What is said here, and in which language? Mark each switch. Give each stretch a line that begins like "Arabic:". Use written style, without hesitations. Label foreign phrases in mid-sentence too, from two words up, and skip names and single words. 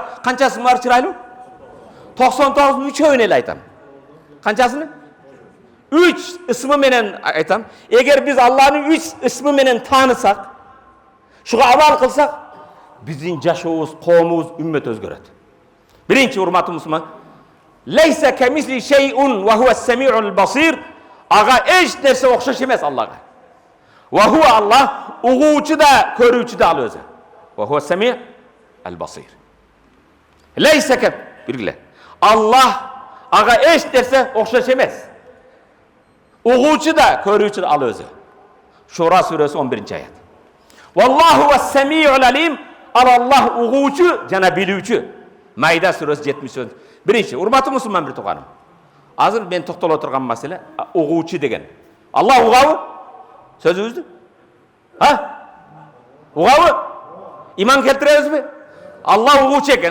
Kyrgyz: Канчасы бар чырайлуу? 99-ун 3-өүн эле айтам. Канчасын? 3 ысымы менен айтам. Эгер биз Алланын 3 ысымы менен таанысак, шуга амал кылсак, биздин жашообуз, коомубуз, үммөт өзгөрөт. Биринчи, урматтуу мусулман,
Arabic: ليس كمثله شيء وهو السميع البصير.
Kyrgyz: Ага эч нерсе окшош эмес Аллага.
Arabic: وهو
Kyrgyz: Аллах угуучу да, көрүүчү да ал өзү.
Arabic: وهو السميع البصير. ليس كم, биргиле.
Kyrgyz: Аллах ага эч нерсе окшош эмес. Угуучу да, көрүүчү да ал өзү. Шура сүрөсү 11-аят.
Arabic: والله وهو السميع العليم.
Kyrgyz: Аллах угуучу жана билүүчү. Майда сүрөсү 70. Биринчи, урматтуу мусулман бир тууганым. Азыр мен токтоло турган маселе угуучу деген. Аллах угабы? Сөзүбүздү? Угабы? Иман келтиребизби? Аллах угуучу экен.